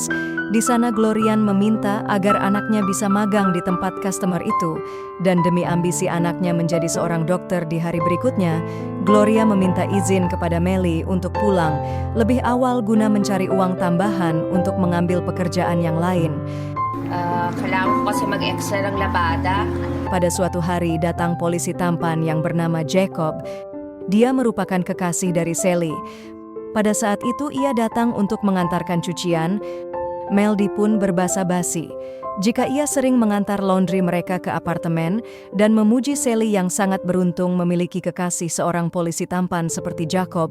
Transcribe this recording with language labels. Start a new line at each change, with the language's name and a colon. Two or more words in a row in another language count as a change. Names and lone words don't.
Indonesian: Di sana Glorian meminta agar anaknya bisa magang di tempat customer itu, dan demi ambisi anaknya menjadi seorang dokter di hari berikutnya, Gloria meminta izin kepada Melly untuk pulang lebih awal guna mencari uang tambahan untuk mengambil pekerjaan yang lain.
Filipino: Kailangan ko kasi mag-extra ng labada.
Indonesian: Pada suatu hari datang polisi tampan yang bernama Jacob. Dia merupakan kekasih dari Sally. Pada saat itu ia datang untuk mengantarkan cucian. Meldy pun berbasa-basi jika ia sering mengantar laundry mereka ke apartemen dan memuji Sally yang sangat beruntung memiliki kekasih seorang polisi tampan seperti Jacob.